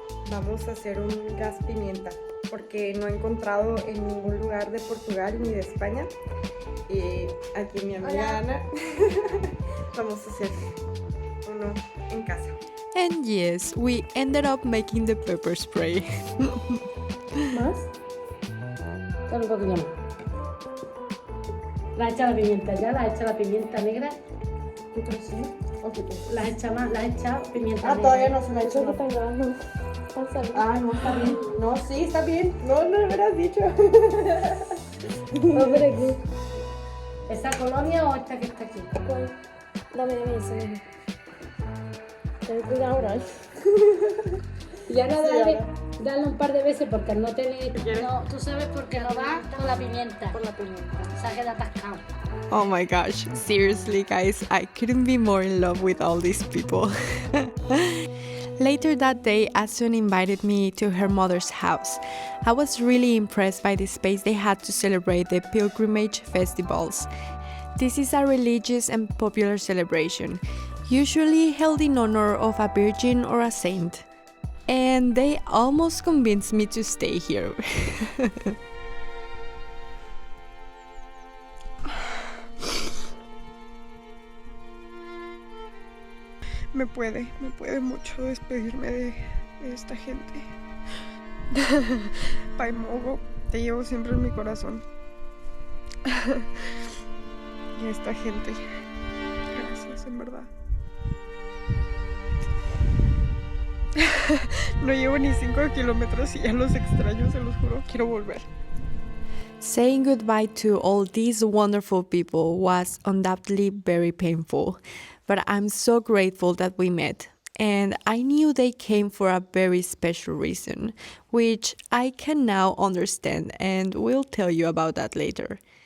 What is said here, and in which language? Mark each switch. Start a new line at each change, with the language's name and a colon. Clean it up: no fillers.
Spanish: Vamos a hacer un gas pimienta porque no he encontrado en ningún lugar de Portugal ni de España. Y aquí mi amiga Ana vamos a hacer uno en casa.
English: And yes, we ended up making the pepper spray.
Spanish: ¿Más? Dale un poquillo más. ¿La has echado la pimienta ya? ¿La has echado la pimienta negra? ¿Qué crees? ¿La has echado pimienta negra? Todavía no se me ha hecho. No está bien. No, sí, está bien. No me hubieras dicho. ¿Esa colonia o esta que está aquí? Dame eso. Ten cuidado ahora. Y ahora dale un par de veces porque no tener... No, tú sabes por qué no va con la pimienta. Por la pimienta. O sea, queda atascado.
English: Oh my gosh, seriously guys, I couldn't be more in love with all these people. Later that day, Asun invited me to her mother's house. I was really impressed by the space they had to celebrate the pilgrimage festivals. This is a religious and popular celebration, usually held in honor of a virgin or a saint. And they almost convinced me to stay here.
Spanish: Me puede mucho despedirme de esta gente. Paymogo, te llevo siempre en mi corazón. Y esta gente, gracias, en verdad. No llevo ni 5 kilómetros y ya los extraño, se los juro. Quiero volver.
English: Saying goodbye to all these wonderful people was undoubtedly very painful, but I'm so grateful that we met. And I knew they came for a very special reason, which I can now understand and will tell you about that later.